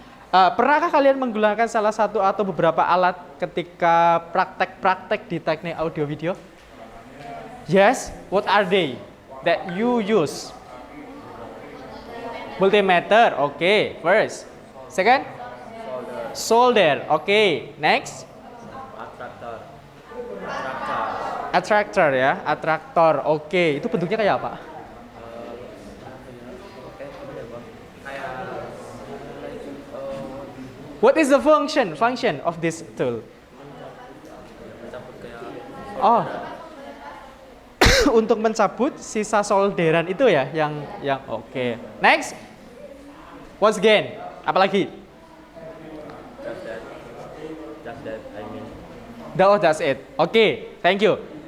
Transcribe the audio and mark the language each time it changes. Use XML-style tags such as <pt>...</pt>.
<id>Pernahkah kalian menggunakan salah satu atau beberapa alat ketika praktek-praktek di teknik audio video?</id> <en>Yes, what are they that you use? Multimeter, okay, first. Second? Solder, okay. Next? Attractor ya, attractor.</en> <id>Oke, itu bentuknya kayak apa?</id> <en>What is the function of this tool?</en> <id>Oh, untuk mencabut sisa solderan itu ya, yang oke.</id> <en>Next, what's again?</en> <id>Apalagi?</id> <en>Just that, I mean. That's it. Oke, thank you.</en>